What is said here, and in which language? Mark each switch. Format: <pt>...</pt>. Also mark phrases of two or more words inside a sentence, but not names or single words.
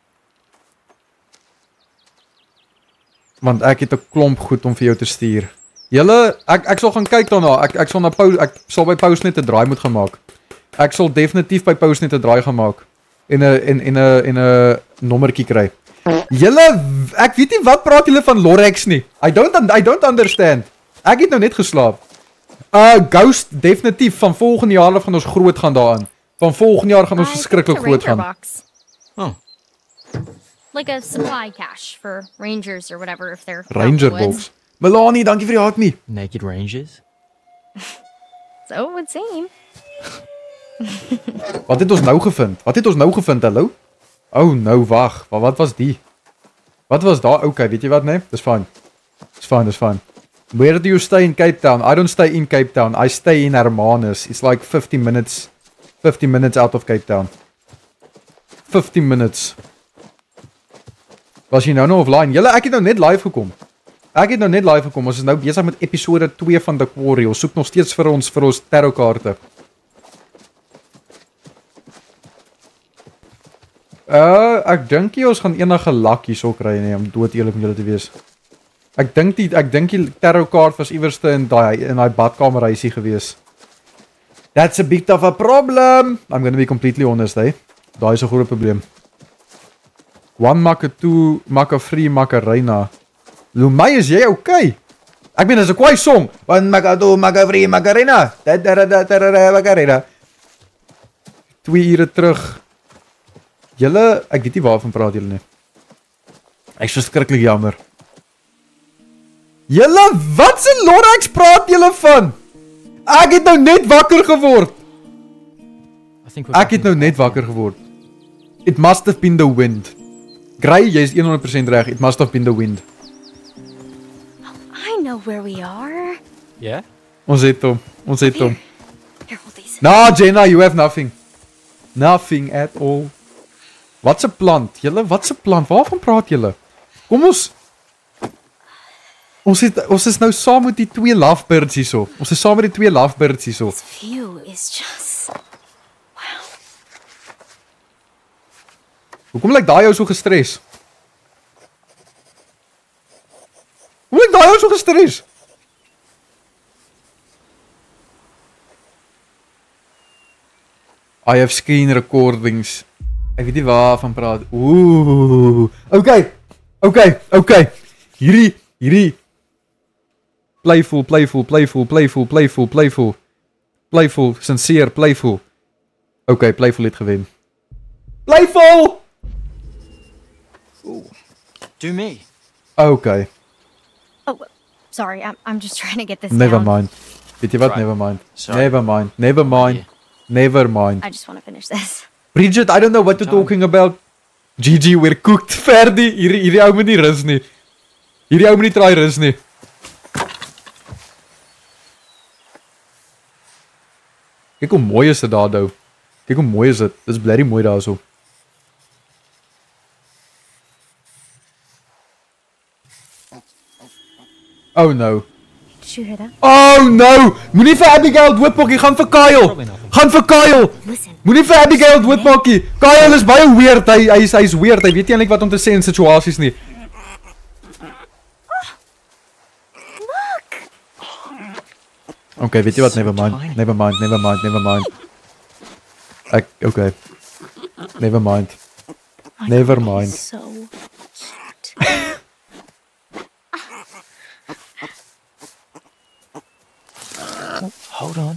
<af>Want ek het 'n klomp goed om vir jou te stuur. Julle, ek sal gaan kyk daarna. Ek sal by Postnet 'n draai moet gemaak. Ek sal definitief by Postnet 'n draai gemaak en 'n nommertjie kry. Julle, ek weet nie wat praat julle van Lorex nie.</af> <en>I don't understand.</en> <af>Ek het nou net geslaap. Ghost definitief van volgende jaar af gaan ons groot gaan daaraan. Van volgende jaar gaan ons verskriklik groot gaan.</af> <en>Oh. Like a supply cache for rangers or whatever if they're Ranger box.</en> <af>Melanie, dankie vir die haak nie.</af> <en>Naked Rangers? So it would seem.</en> <af>Wat het ons nou gevind? Hallo? Oh, nou wag. Wat was die? Wat was daar? Okay, weet jy wat nee? Dis fine. Dis fine.</af> <en>Where do you stay in Cape Town? I don't stay in Cape Town. I stay in Hermanus. It's like 50 minutes out of Cape Town.</en> <af>15 minutes. Was jy nou offline? Julle, ek het nou net live gekom. Ons is nou besig met episode 2 van The Quarry. Ons soek nog steeds vir ons tarotkaarte. Ek dink jy ons gaan enige lucky so kry nie, om dood eerlik met julle te wees. Ek dink die tarotkaart was iewerste in daai badkamer huisie gewees.</af> <en>That's a bit of a problem. I'm going to be completely honest, hey.</en> <af>Daai is 'n groot probleem.</af> <en>One Maka 2 Maka 3 Macarena.</en> <af>Lumay, is jy okay? Ek meen, dis 'n kwaai song.</af> <en>One Maka 2 Maka 3 Macarena. Macarena.</en> <af>2 ure terug. Julle, ek weet nie waarvan praat julle nie. Ek is verskriklik jammer. Julle, wat se Lorex praat julle van? Ek het nou net wakker geword.</af> <en>It must have been the wind. Gray,</en> <af>jy is 100% reg.</af> <en>It must have been the wind. I know where we are. Yeah? Ons het hom. Here, hold these. No, Jenna, you have nothing. Nothing at all.</en> <af>Wat's 'n plant? Julle, wat's 'n plant? Waarvan praat julle? Kom ons is nou saam met die 2 lovebirds hierso.</af> <en>This view is just wow.</en> <af>Hoekom lyk daai jou so gestres?</af> <en>I have screen recordings.</en> <af>Ek weet nie waarvan praat.</af> <en>Ooh. Okay. Hierdie Playful, playful, playful, playful, playful, playful. Playful, sincere, playful.</en> <af>Okay, playful het gewen.</af> <en>Playful! Do me. Okay, Oh, sorry. I'm just trying to get this never down. mind.</en> <af>Weet jy wat?</af> <en>Right. Never mind. Sorry. Never mind. Never mind. Yeah. Never mind. I just want to finish this. Bridget, I don't know what you're talking about. GG, we're cooked. Ferdi.</en> <af>Hierdie ou moet nie rus nie. Hierdie ou moet nie try rus nie. Kyk hoe mooi is dit daar nou. Kyk hoe mooi is dit. Dis blerry mooi daar so.</af> <en>Oh no. Did you hear that? Oh no!</en> <af>Moenie vir Abigail doodmaak nie, gaan vir Kyle. Gaan vir Kyle.</af> <en>Listen.</en> <af>Moenie vir Abigail doodmaak nie. Kyle is baie weird. Hy's weird. Hy weet nie eintlik wat om te sê in situasies nie.</af> <en>Look.</en> <af>Okay, weet jy wat?</af> <en>So Never mind. tiny. Never mind. Never mind. Never mind. Okay. Never mind. My Never God, mind. he's so cute. Hold on.</en>